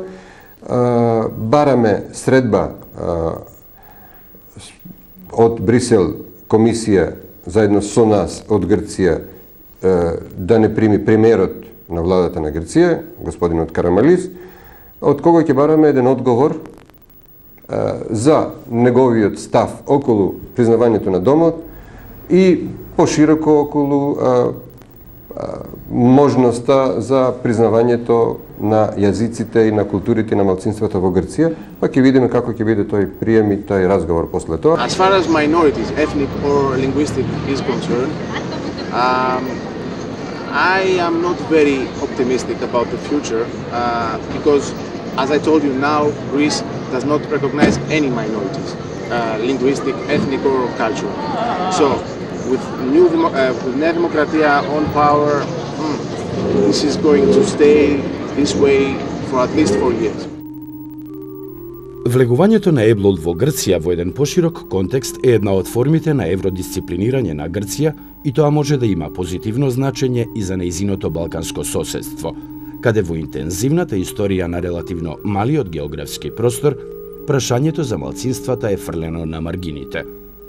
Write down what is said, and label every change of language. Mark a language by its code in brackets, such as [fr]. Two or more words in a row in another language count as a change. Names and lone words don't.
[mk] Бараме средба од Брисел комисија заедно со нас од Грција да не прими премиерот на владата на Грција, господинот Карамалис, од кого ќе бараме еден одговор за неговиот став околу признавањето на домот и пошироко околу можноста за признавањето на јазиците и на културите на малцинствата во Грција, па ќе видиме како ќе биде тој прием и тој разговор после тоа. [en] As far as minorities, ethnic or linguistic is concerned, I am not very optimistic about the future because, as I told you now, Greece does not recognize any minorities, linguistic, ethnic or cultural. So, with Nea Demokratia on power, this is going to stay this way for at least 4 years. [mk] Влегувањето на ЕБЛУЛ во Грција во еден поширок контекст е една од формите на евродисциплинирање на Грција и тоа може да има позитивно значење и за нејзиното балканско соседство, каде во интензивната историја на релативно малиот географски простор, прашањето за малцинствата е фрлено на маргините.